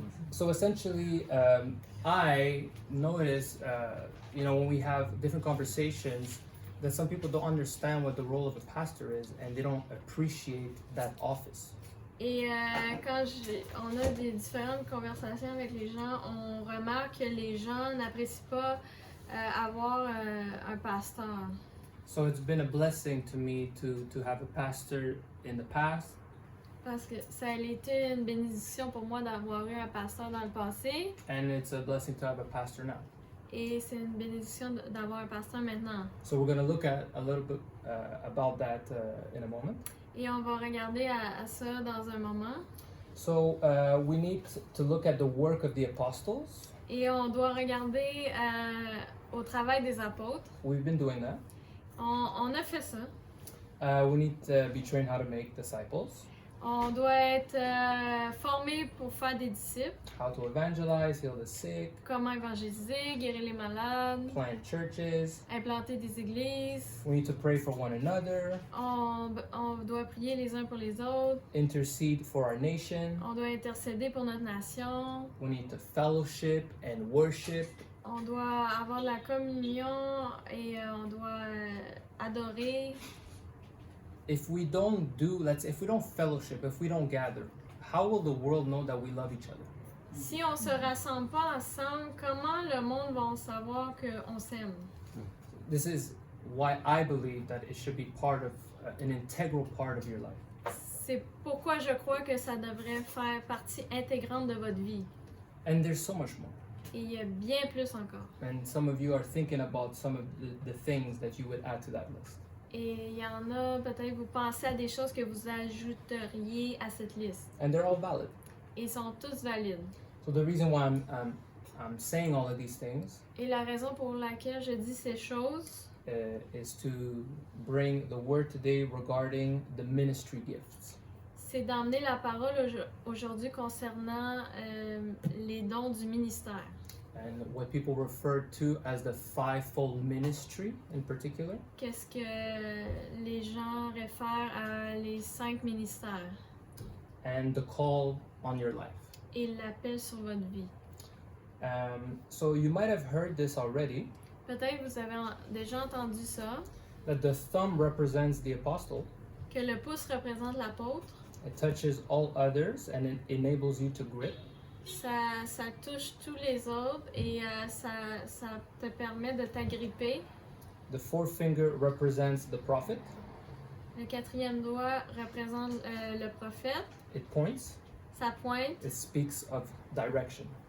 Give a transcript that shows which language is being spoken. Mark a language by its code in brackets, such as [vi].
[en] So essentially, I notice, when we have different conversations, that some people don't understand what the role of a pastor is, and they don't appreciate that office. [fr] Et quand on a des différentes conversations avec les gens, on remarque que les gens n'apprécient pas avoir un pasteur. [en] So it's been a blessing to me to have a pastor in the past. [fr] Parce que ça a été une bénédiction pour moi d'avoir eu un pasteur dans le passé. [en] And it's a blessing to have a pastor now. [fr] Et c'est une bénédiction d'avoir un pasteur maintenant. [en] So we're going to look at a little bit about that in a moment. [fr] Et on va regarder à ça dans un moment. [en] So we need to look at the work of the apostles. [fr] Et on doit regarder au travail des apôtres. [en] We've been doing that. [fr] On a fait ça. [en] We need to be trained how to make disciples. [fr] On doit être formé pour faire des disciples. [en] How to evangelize, heal the sick, [fr] Comment évangéliser, guérir les malades, [en] plant churches. [fr] implanter des églises. [en] We need to pray for one another, [fr] On doit prier les uns pour les autres. [en] intercede for our nation. [fr] On doit intercéder pour notre nation. [en] We need to fellowship and worship. [fr] On doit avoir de la communion et on doit adorer. [en] If we don't fellowship, if we don't gather, how will the world know that we love each other? [fr] Si on se rassemble pas ensemble, comment le monde va savoir qu'on s'aime? [en] This is why I believe that it should be part of an integral part of your life. [fr] C'est pourquoi je crois que ça devrait faire partie intégrante de votre vie. [en] And there's so much more. [fr] Et il y a bien plus encore. [en] And some of you are thinking about some of the things that you would add to that list. [fr] Et il y en a, peut-être vous pensez à des choses que vous ajouteriez à cette liste. [en] And they're all valid. [fr] Et ils sont tous valides. [en] So the reason why I'm saying all of these things [fr] Et la raison pour laquelle je dis ces choses, [en] is to bring the word today regarding the ministry gifts. [fr] c'est d'emmener la parole aujourd'hui concernant les dons du ministère. [en] And what people refer to as the fivefold ministry in particular. [fr] Qu'est-ce que les gens réfèrent à les 5 ministères [en] And the call on your life. [fr] et l'appel sur votre vie. [en] So you might have heard this already, [fr] Peut-être que vous avez déjà entendu ça, [en] that the thumb represents the apostle. [fr] que le pouce représente l'apôtre. [en] It touches all others and it enables you to grip. [fr] Ça touche tous les autres et ça te permet de t'agripper. [en] The forefinger represents the prophet. [fr] Le 4e doigt représente le prophète. [en] It points. [fr] Ça pointe. [en] It speaks of direction.